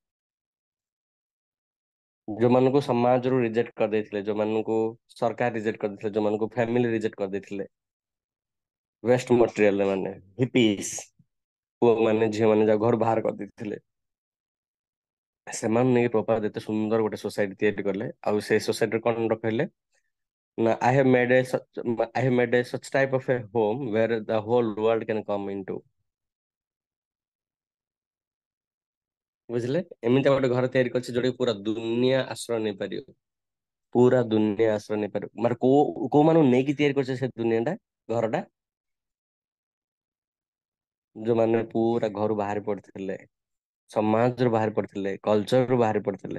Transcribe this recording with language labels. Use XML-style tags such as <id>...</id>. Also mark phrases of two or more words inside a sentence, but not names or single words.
<or>ଯୋଉମାନଙ୍କୁ ସମାଜରୁ ରିଜେକ୍ଟ କରିଦେଇଥିଲେ, ଯୋଉମାନଙ୍କୁ ସରକାର ରିଜେକ୍ଟ କରିଦେଇଥିଲେ, ଯୋଉମାନଙ୍କୁ ଫ୍ୟାମିଲି ରିଜେକ୍ଟ କରିଦେଇଥିଲେ,</or> <en>waste material</en> <or>ମାନେ ହିପିସ୍, ପୁଅ ମାନେ ଝିଅ ମାନେ ଯାଉ ଘରୁ ବାହାର କରିଦେଇଥିଲେ, ସେମାନେ ନେଇକି ପ୍ରପାତ ଏତେ ସୁନ୍ଦର ଗୋଟେ ସୋସାଇଟି ତିଆରି କଲେ। ଆଉ ସେ ସୋସାଇଟିରେ କଣ ରଖିଲେ ନା</or> <en>I have made a such type of a home where the whole world can come into।</en> <or>ବୁଝିଲେ, ଏମିତି ଗୋଟେ ଘର ତିଆରି କରିଛି ଯୋଉଟା କି ପୁରା ଦୁନିଆ ଆଶ୍ରୟ ନେଇପାରିବ, ପୁରା ଦୁନିଆ ଆଶ୍ରୟ ନେଇପାରିବ। ମାନେ କୋଉ ମାନଙ୍କୁ ନେଇକି ତିଆରି କରିছে ସେ ଦୁନିଆଟା, ଘରଟା, ଯୋଉମାନେ ପୁରା ଘରୁ ବାହାରି ପଡିଥିଲେ, ସମାଜରୁ ବାହାରି ପଡିଥିଲେ, କଲଚରରୁ ବାହାରି ପଡିଥିଲେ।</or>